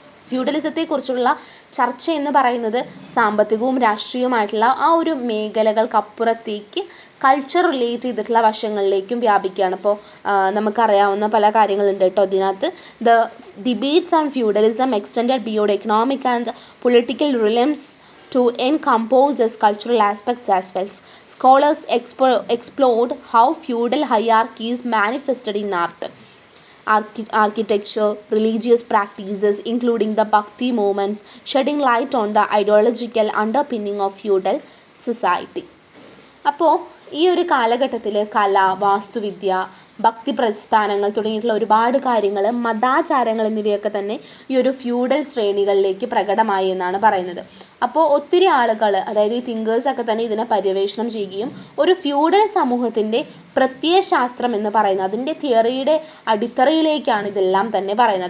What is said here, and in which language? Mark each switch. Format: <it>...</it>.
<ml>ഫ്യൂഡലിസത്തെക്കുറിച്ചുള്ള ചർച്ച എന്ന് പറയുന്നത് സാമ്പത്തികവും രാഷ്ട്രീയവുമായിട്ടുള്ള ആ ഒരു മേഖലകൾക്കപ്പുറത്തേക്ക് കൾച്ചർ റിലേറ്റ് ചെയ്തിട്ടുള്ള വശങ്ങളിലേക്കും വ്യാപിക്കുകയാണ്. ഇപ്പോൾ നമുക്കറിയാവുന്ന പല കാര്യങ്ങളുണ്ട് കേട്ടോ ഇതിനകത്ത്.</ml> <en>The debates on feudalism extended beyond economic and political realms to encompass its cultural aspects as well. Scholars explored how feudal hierarchies manifested in art, architecture, religious practices, including the Bhakti movements, shedding light on the ideological underpinning of feudal society.</en> <ml>അപ്പോൾ ഈ ഒരു കാലഘട്ടത്തിൽ കല, വാസ്തുവിദ്യ, ഭക്തി പ്രസ്ഥാനങ്ങൾ തുടങ്ങിയിട്ടുള്ള ഒരുപാട് കാര്യങ്ങൾ, മതാചാരങ്ങൾ എന്നിവയൊക്കെ തന്നെ ഈ ഒരു ഫ്യൂഡൽ ശ്രേണികളിലേക്ക് പ്രകടമായി എന്നാണ് പറയുന്നത്. അപ്പോൾ ഒത്തിരി ആളുകൾ, അതായത് ഈ തിങ്കേഴ്സൊക്കെ തന്നെ ഇതിനെ പര്യവേഷണം ചെയ്യുകയും ഒരു ഫ്യൂഡൽ സമൂഹത്തിൻ്റെ പ്രത്യയശാസ്ത്രം എന്ന് പറയുന്നത്, അതിൻ്റെ തിയറിയുടെ അടിത്തറയിലേക്കാണ് ഇതെല്ലാം തന്നെ പറയുന്നത്.</ml>